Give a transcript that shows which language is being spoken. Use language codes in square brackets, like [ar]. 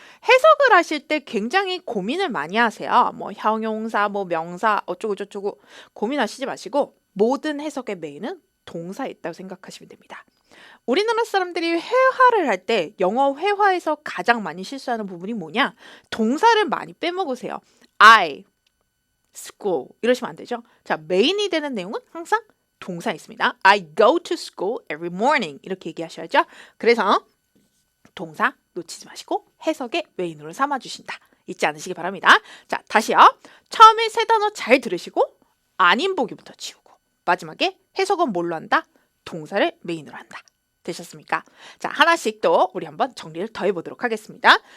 [ko] 해석을 하실 때 굉장히 고민을 많이 하세요. 뭐 형용사, 뭐 명사 어쩌고 저쩌고 고민하시지 마시고 모든 해석의 메인은 동사에 있다고 생각하시면 됩니다. 우리나라 사람들이 회화를 할 때 영어 회화에서 가장 많이 실수하는 부분이 뭐냐? 동사를 많이 빼먹으세요. I, school 이러시면 안 되죠. 자, 메인이 되는 내용은 항상 동사에 있습니다. [en] I go to school every morning [ko] 이렇게 얘기하셔야죠. 그래서 동사 놓치지 마시고 해석의 메인으로 삼아주신다. 잊지 않으시기 바랍니다. 자, 다시요. 처음에 세 단어 잘 들으시고 아닌 보기부터 지우고 마지막에 해석은 뭘로 한다? 동사를 메인으로 한다. 되셨습니까? 자, 하나씩 또 우리 한번 정리를 더 해보도록 하겠습니다.